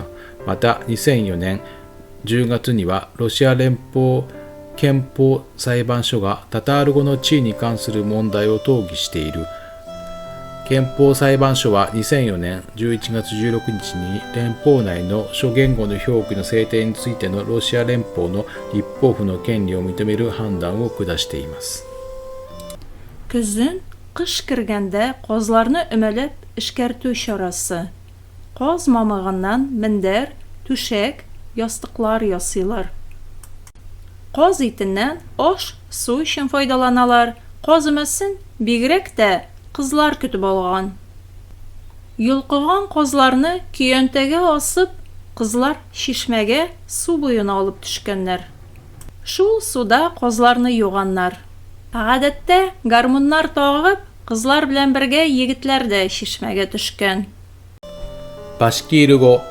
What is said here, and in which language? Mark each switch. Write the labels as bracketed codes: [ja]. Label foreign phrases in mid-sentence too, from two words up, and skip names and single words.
[ja] また、2004年10月にはロシア連邦憲法裁判所がタタール語の地位に関する問題を討議している。憲法裁判所は2004年11月16日に連邦内の諸言語の表記の制定についてのロシア連邦の立法府の権利を認める判断を下しています。 [tt] Көзөн кыш кергәндә казларны өмәләп эшкәртү чарасы. Каз мамыгыннан мендәр, түшәк, ястыклар ясыйлар. Каз итеннән аш, су өчен файдаланалар. Каз өмәсен бигрәк тә кызлар көтеп алган. Йолкыган казларны көянтәгә асып, кызлар шишмәгә су буена алып төшкәннәр. Шул суда казларны юганнар. Гадәттә, гармуннар тагып, кызлар белән бергә егетләр дә шишмәгә төшкән. [ja] バシキール語。